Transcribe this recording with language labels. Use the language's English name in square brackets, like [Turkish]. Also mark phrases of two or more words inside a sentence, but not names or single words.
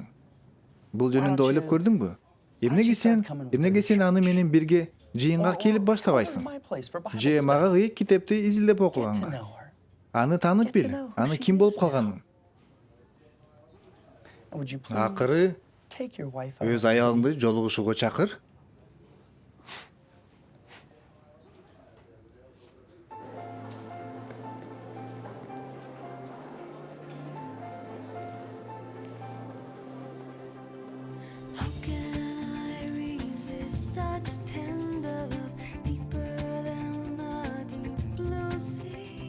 [Kyrgyz] Бул жөнүндө ойлоп көрдүңбү? Эмнеге сен аны менен бирге жыйынга келип баштабайсың? Же мага ыйык китепти изилдеп окуганга? Аны таанып бил, аны ким болуп калганын. Акыры өз аялыңды жолугушууга чакыр. [English] How can I resist such tender love, deeper than the deep blue sea?